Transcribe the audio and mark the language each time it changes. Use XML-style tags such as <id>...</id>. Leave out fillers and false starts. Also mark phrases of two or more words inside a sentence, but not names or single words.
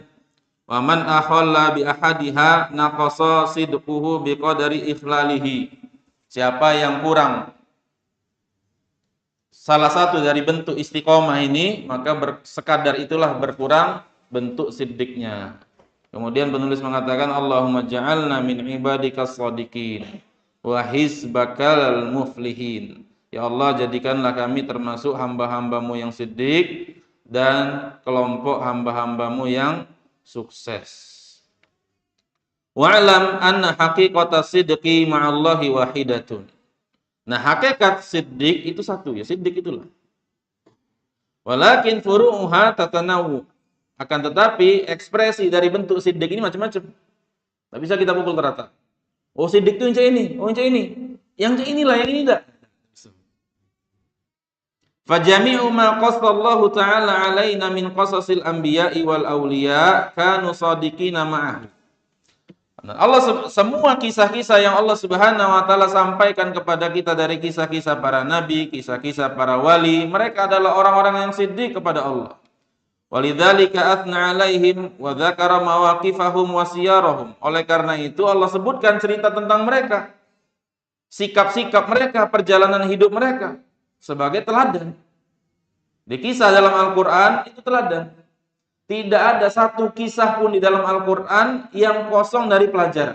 <ar>ومن أخل بأحدها نقص صدقه بقدر إخلاله.</ar> <id>Siapa yang kurang salah satu dari bentuk istiqomah ini, maka sekadar itulah berkurang bentuk siddiqnya. Kemudian penulis mengatakan</id> <ar>اللهم اجعلنا من عبادك الصادقين وحزبك المفلحين.</ar> <id>Ya Allah, jadikanlah kami termasuk hamba-hambamu yang siddiq dan kelompok hamba-hambamu yang sukses.</id> <ar>واعلم أن حقيقة الصدق مع الله واحدة.</ar> <id>Nah, hakikat siddiq itu satu ya, siddiq itulah.</id> <ar>ولكن فروعها تتنوع.</ar> <id>Akan tetapi ekspresi dari bentuk siddiq ini macam-macam. Tak bisa kita pukul rata. Oh, siddiq itu yang ini, oh yang ini. Yang inilah, yang ini enggak.</id> <ar>فجميع ما قص الله تعالى علينا من قصص الأنبياء والأولياء كانوا صادقين معه.</ar> <id>Allah, semua kisah-kisah yang Allah</id> <ar>سبحانه وتعالى</ar> <id>sampaikan kepada kita dari kisah-kisah para nabi, kisah-kisah para wali, mereka adalah orang-orang yang siddiq kepada Allah.</id> <ar>ولذلك أثنى عليهم وذكر مواقفهم وسيرهم.</ar> <id>Oleh karena itu Allah sebutkan cerita tentang mereka, sikap-sikap mereka, perjalanan hidup mereka sebagai teladan. Di kisah dalam Al-Quran itu teladan. Tidak ada satu kisah pun di dalam Al-Quran yang kosong dari pelajaran.</id>